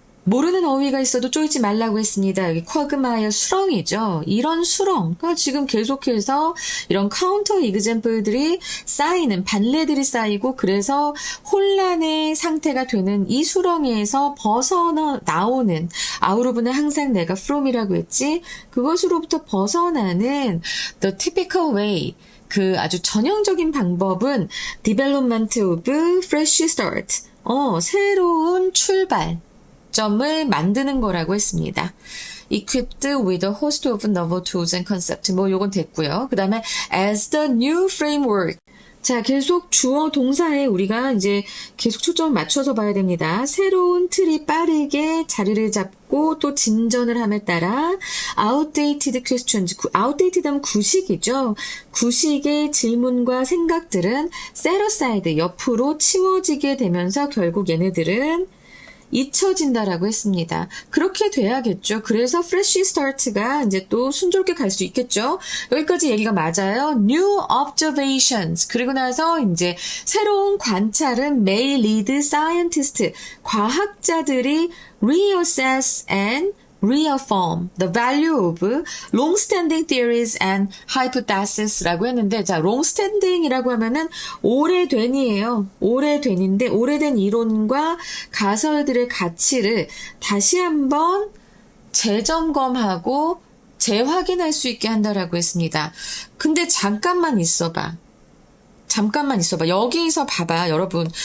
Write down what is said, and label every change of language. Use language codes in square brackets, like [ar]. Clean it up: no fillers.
[ko] 모르는 어휘가 있어도 쫄지 말라고 했습니다. 여기 쿼그마이어 수렁이죠. 이런 수렁, 지금 계속해서 이런 카운터 이그젬플들이 쌓이는 반례들이 쌓이고 그래서 혼란의 상태가 되는 이 수렁에서 벗어나오는 아우르브는 항상 내가 from이라고 했지. 그것으로부터 벗어나는 [en] the typical way. [ko] 그 아주 전형적인 방법은 [en] development of fresh start. [ko] 새로운 출발. 점을 만드는 거라고 했습니다. [en] Equipped with a host of novel tools and concepts. [ko] 요건 됐고요. 그 다음에 [en] as the new framework. [ko] 자, 계속 주어 동사에 우리가 이제 계속 초점을 맞춰서 봐야 됩니다. 새로운 틀이 빠르게 자리를 잡고 또 진전을 함에 따라 [en] outdated questions, [ko] outdated 하면 구식이죠. 구식의 질문과 생각들은 [en] set aside, [ko] 옆으로 치워지게 되면서 결국 얘네들은 잊혀진다라고 했습니다. 그렇게 돼야겠죠. 그래서 [en] fresh start [ko] 가 이제 또 순조롭게 갈 수 있겠죠. 여기까지 얘기가 맞아요. [en] new observations. [ko] 그리고 나서 이제 새로운 관찰은 [en] may lead scientists. [ko] 과학자들이 [en] reassess and reaffirm the value of long-standing theories and hypotheses라고 했는데, 자, long-standing [ko] 이라고 하면은 오래된이에요. 오래된인데, 오래된 이론과 가설들의 가치를 다시 한번 재점검하고 재확인할 수 있게 한다라고 했습니다. 근데 잠깐만 있어봐. 여기서 봐봐, 여러분.